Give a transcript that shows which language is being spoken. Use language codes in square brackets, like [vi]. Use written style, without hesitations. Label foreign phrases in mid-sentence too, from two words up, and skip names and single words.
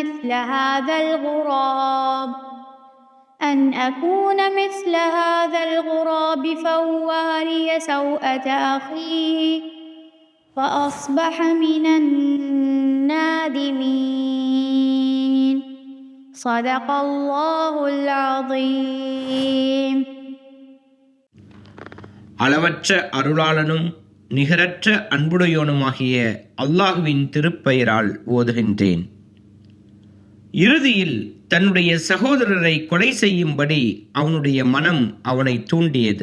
[ar] مثل هذا الغراب فأواري سوءة أخيه فأصبح من النادمين. صدق الله العظيم. [ta] அளவற்ற அருளாளனும் நிகரற்ற அன்புடையோனுமாகிய அல்லாஹுவின் திருப்பெயரால் ஓதுகின்றேன். இறுதியில் தன்னுடைய சகோதரரை கொலை செய்யும்படி அவனுடைய மனம் அவனை தூண்டியது.